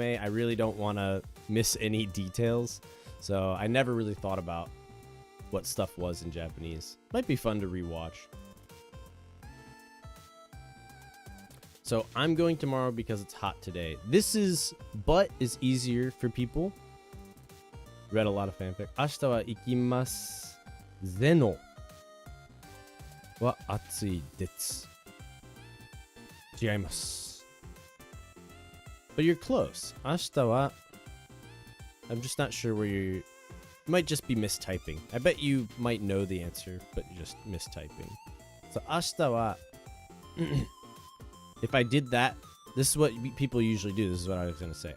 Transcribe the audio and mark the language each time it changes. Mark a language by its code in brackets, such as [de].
[en] I really don't want to miss any details. So I never really thought about what stuff was in Japanese. Might be fun to rewatch. So I'm going tomorrow because it's hot today. This is, but is easier for people. Read a lot of fanfic. [ja] 明日は行きますぜのは暑いです。違います。 [en] But you're close. [ja] 明日は [en] I'm just not sure where you might just be mistyping. I bet you might know the answer, but you're just mistyping. So [ja] 明日は [en] if I did that, this is what people usually do. This is what I was going to say.